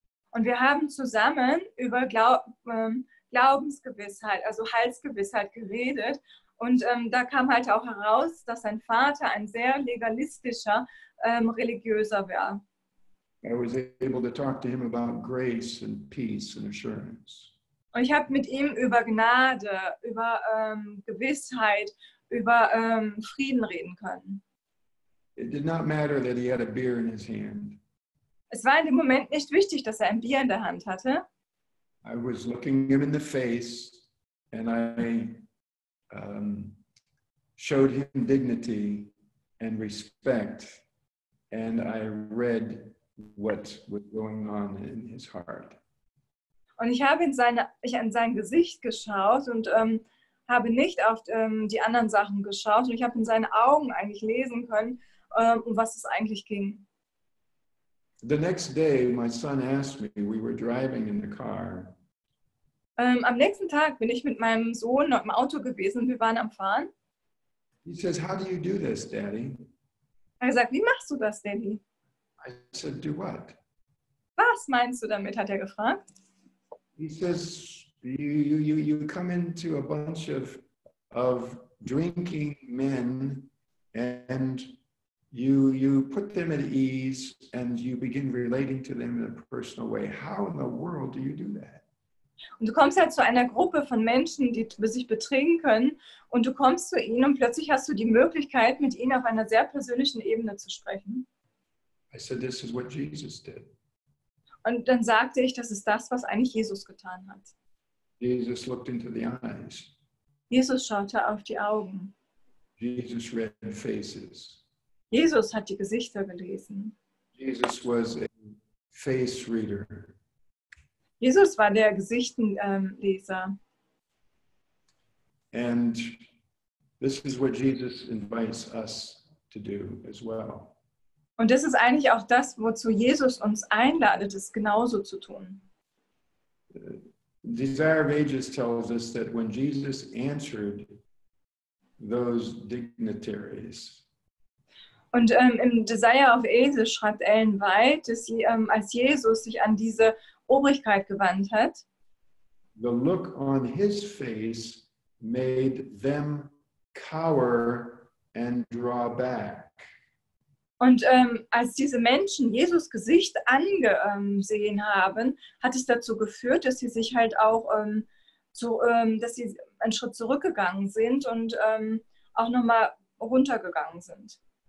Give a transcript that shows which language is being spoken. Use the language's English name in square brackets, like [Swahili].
[German] Und wir haben zusammen über Glaubensgewissheit, also Heilsgewissheit geredet. Und da kam halt auch heraus, dass sein Vater ein sehr legalistischer Religiöser war. [English] I was able to talk to him about grace and peace and assurance. [German] Und ich habe mit ihm über Gnade, über Gewissheit, über Frieden reden können. [English] It did not matter that he had a beer in his hand. [German] Es war in dem Moment nicht wichtig, dass er ein Bier in der Hand hatte. [English] I was looking him in the face and I showed him dignity and respect, and I read what was going on in his heart. [German] Und ich habe in sein Gesicht geschaut und habe nicht auf die anderen Sachen geschaut. Und ich habe in seinen Augen eigentlich lesen können, um was es eigentlich ging. [English] The next day, my son asked me, we were driving in the car, [German] Am nächsten Tag bin ich mit meinem Sohn im Auto gewesen und wir waren am Fahren. [English] he says, how do you do this, Daddy? [German] Er hat gesagt, wie machst du das, Daddy? [English] I said, do what? [German] Was meinst du damit, hat er gefragt. [English] He says, you come into a bunch of drinking men and you put them at ease and you begin relating to them in a personal way. How in the world do you do that? [German] Und du kommst halt zu einer Gruppe von Menschen, die sich betrinken können und du kommst zu ihnen und plötzlich hast du die Möglichkeit, mit ihnen auf einer sehr persönlichen Ebene zu sprechen. [English] I said, this is what Jesus did. [German] Und dann sagte ich, das ist das, was eigentlich Jesus getan hat. [English] Jesus looked into the eyes. [German] Jesus schaute auf die Augen. [English] Jesus read faces. [German] Jesus hat die Gesichter gelesen. [English] Jesus was a face reader. [German] Jesus war der Gesichtenleser. [English] And this is what Jesus invites us to do as well. [German] Und das ist eigentlich auch das, wozu Jesus uns einladet, es genauso zu tun. [English] Desire of Ages tells us that when Jesus answered those dignitaries, [German] Und im Desire of Ages schreibt Ellen White, dass als Jesus sich an diese Obrigkeit gewandt hat, [English] the look on his face made them cower and draw back. [German] und als diese Menschen Jesus Gesicht angesehen haben, hat es dazu geführt, dass sie sich halt auch, dass sie einen Schritt zurückgegangen sind und auch nochmal runtergegangen sind.